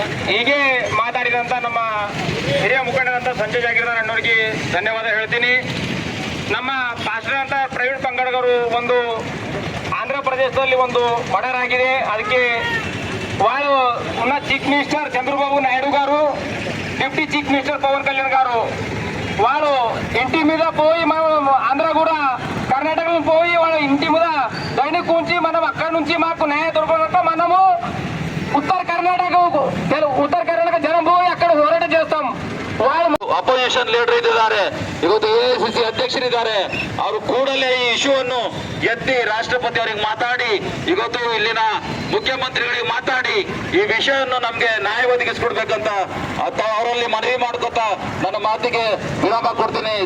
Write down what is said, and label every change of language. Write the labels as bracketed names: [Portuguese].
[Kannada] ಹೀಗೆ ಮಾತಾಡಿದಂಥ ನಮ್ಮ ಹಿರಿಯ ಮುಖಂಡರಂತ ಸಂಜಯ್ ಜಾಗೀರ್ದಾರ್ ಅಣ್ಣವರಿಗೆ ಧನ್ಯವಾದ ಹೇಳ್ತೀನಿ. ನಮ್ಮ ಪಾಸ್ಟರ್ ಅಂತ ಪ್ರವೀಣ್ ಪಂಗಡಗರು ಒಂದು ಆಂಧ್ರ ಪ್ರದೇಶದಲ್ಲಿ ಒಂದು ಮರ್ಡರ್ ಆಗಿದೆ. [Telugu] ಅದಕ್ಕೆ వాళ్ళు ఉన్న చీఫ్ మినిస్టర్ చంద్రబాబు నాయుడు గారు, deputy chief minister Pawan Kalyan గారు వాళ్ళు ఇంటి మీద పోయి మనం ఆంధ్ర కూడా కర్ణాటకలో పోయి వాళ్ళ ఇంటి మీద దండి కూర్చి మనం అక్కడి నుంచి మాకు న్యాయం దొరకదంటే మనము ఉత్తర కర్ణాటక జనం పోయి అక్కడ ಹೋರಾಟ చేస్తాం. [Kannada] ಅಪೋಸಿಷನ್ ಲೀಡರ್ ಇದ್ದಾರೆ, ಇವತ್ತು ಎಐಸಿಸಿ ಅಧ್ಯಕ್ಷರಿದ್ದಾರೆ. ಅವರು ಕೂಡಲೇ ಈ ಇಶ್ಯೂವನ್ನು ಎತ್ತಿ ರಾಷ್ಟ್ರಪತಿ ಅವರಿಗೆ ಮಾತಾಡಿ, ಇವತ್ತು ಇಲ್ಲಿನ ಮುಖ್ಯಮಂತ್ರಿಗಳಿಗೆ ಮಾತಾಡಿ ಈ ವಿಷಯವನ್ನು ನಮ್ಗೆ ನ್ಯಾಯ ಒದಗಿಸ್ಕೊಡ್ಬೇಕಂತ ಅವರಲ್ಲಿ ಮನವಿ ಮಾಡ್ಕೊತಾ ನನ್ನ ಮಾತಿಗೆ ವಿರಾಮ ಕೊಡ್ತೀನಿ.